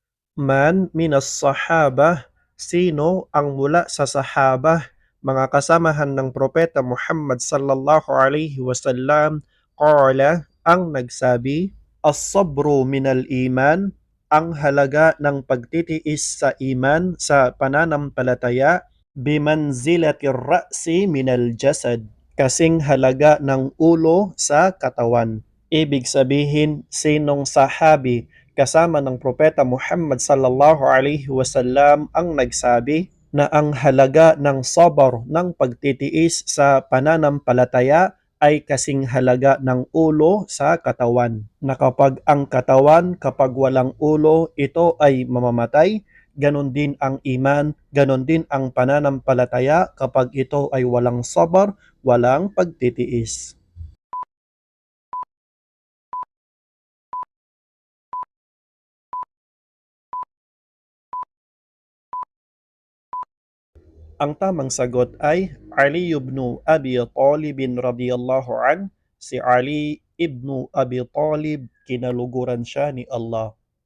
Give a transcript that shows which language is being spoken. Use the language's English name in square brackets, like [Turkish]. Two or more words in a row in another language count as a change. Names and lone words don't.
[Arabic] من من الصحابة, [Filipino] sino ang mula sa sahabah, mga kasamahan ng Propeta Muhammad [Arabic] صلى الله عليه وسلم, [Filipino] qala, ang nagsabi, [Arabic] الصبر من الإيمان, [Filipino] ang halaga ng pagtitiis sa iman sa pananampalataya, [Arabic] بمنزلة الرأس من الجسد, [Filipino] kasing halaga ng ulo sa katawan. Ibig sabihin, sinong sahabi kasama ng Propeta Muhammad [Arabic] صلى الله عليه وسلم [Filipino] ang nagsabi na ang halaga ng sabar ng pagtitiis sa pananampalataya ay kasing halaga ng ulo sa katawan. Na kapag ang katawan, kapag walang ulo, ito ay mamamatay, ganon din ang iman, ganon din ang pananampalataya kapag ito ay walang sabar, walang pagtitiis. Ang tamang sagot ay Ali ibn Abi Talib [Arabic] رضي الله عن. [Filipino] Si Ali ibn Abi Talib, kinaluguran siya ni Allah.